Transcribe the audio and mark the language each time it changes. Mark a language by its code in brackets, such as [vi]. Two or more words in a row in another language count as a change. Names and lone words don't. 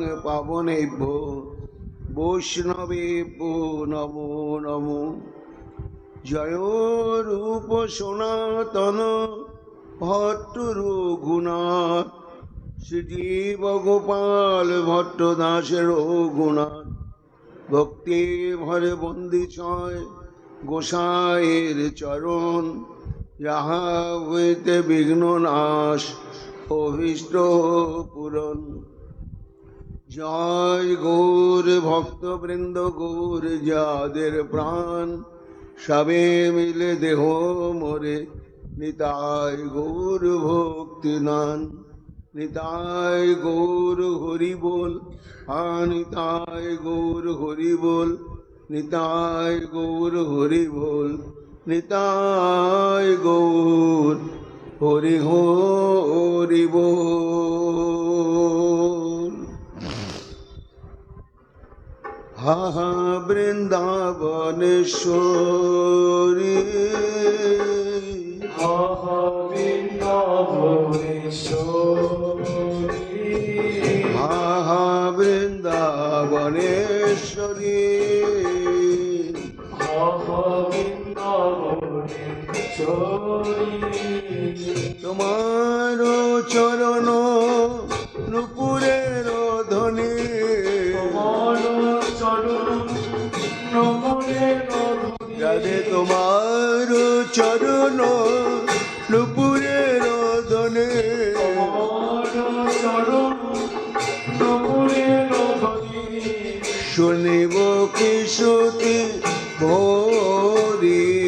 [sa] पावनेभ्यो वैष्णवेभ्यो नमो नमो [bn] জয়ো রূপ সনাতন ভট্ট রঘুনাথ শ্রীজীব গোপাল ভট্ট দাস রঘুনাথ ভক্তি ভরে বন্দী ছয় গোসাঁইর চরণ যাহা হইতে বিঘ্ন নাশ অভীষ্ট পূরণ। জয় গৌর ভক্তবৃন্দ, গৌর যাদের প্রাণ, সবে মিলে দেহ মোরে নিতাই গৌর ভক্তি নান। নিতাই গৌর হরি বল, নিতাই গৌর হরি বল, নিতাই গৌর হরি বল, নিতাই গৌর হরি হরি বল। হা হা বৃন্দাবনেশ্বরী, হা হা বৃন্দাবনেশ্বরী, হা হা বৃন্দাবনেশ্বরী, হা হা বৃন্দাবনেশ্বরী। তোমার চরণ নূপুরের ধ্বনি, তোমার চরণ রাধে তোমার চরণ নুপুরের ধনে শুনিব কি শ্রুতি ভরি